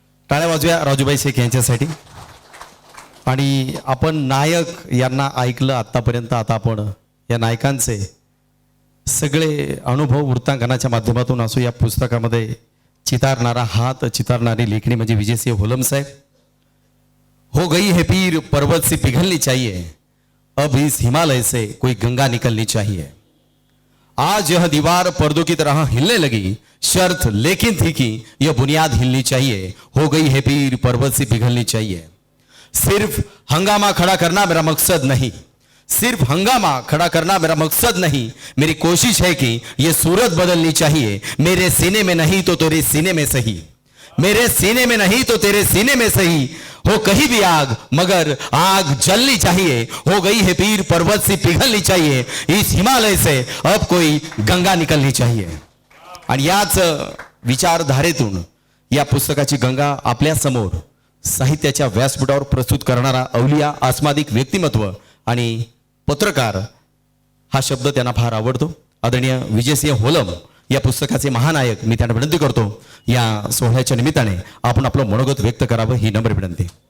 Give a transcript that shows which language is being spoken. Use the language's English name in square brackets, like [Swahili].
[Marathi] टाळ्या वाजव्या राजूभाई शेख यांच्यासाठी. आणि आपण नायक यांना ऐकलं आत्तापर्यंत. आता आपण या नायकांचे सगळे अनुभव वृत्तांकनाच्या माध्यमातून असो, या पुस्तकामध्ये चितारणारा हात, चितारणारी लेखणी म्हणजे विजयसिंह होलम साहेब. [Hindi] हो गई है पीर पर्वत से पिघलनी चाहिए, अब इस हिमालय से कोई गंगा निकलनी चाहिए. आज यह दीवार पर्दों की तरह हिलने लगी, शर्त लेकिन थी कि यह बुनियाद हिलनी चाहिए. हो गई है पीर पर्वत से पिघलनी चाहिए. सिर्फ हंगामा खड़ा करना मेरा मकसद नहीं, सिर्फ हंगामा खड़ा करना मेरा मकसद नहीं. मेरी कोशिश है कि यह सूरत बदलनी चाहिए. मेरे सीने में नहीं तो तेरे सीने में सही, मेरे सीने में नहीं तो तेरे सीने में सही. हो कहीं भी आग मगर आग जलनी चाहिए. हो गई है पीर पर्वत से पिघलनी चाहिए. इस हिमालय से अब कोई गंगा निकलनी चाहिए. [Marathi] आणि याच विचारधारेतून या पुस्तकाची गंगा आपल्या समोर साहित्याच्या व्यासपीठावर प्रस्तुत करणारा अवलिया, आस्मादिक व्यक्तिमत्व आणि पत्रकार, हा शब्द त्यांना फार आवडतो. आदरणीय विजयसिंह होलम या पुस्तकाचे महानायक. मी त्यांना विनंती करतो या सोहळ्याच्या निमित्ताने आपण आपलं मनोगत व्यक्त करावं, ही नम्र विनंती.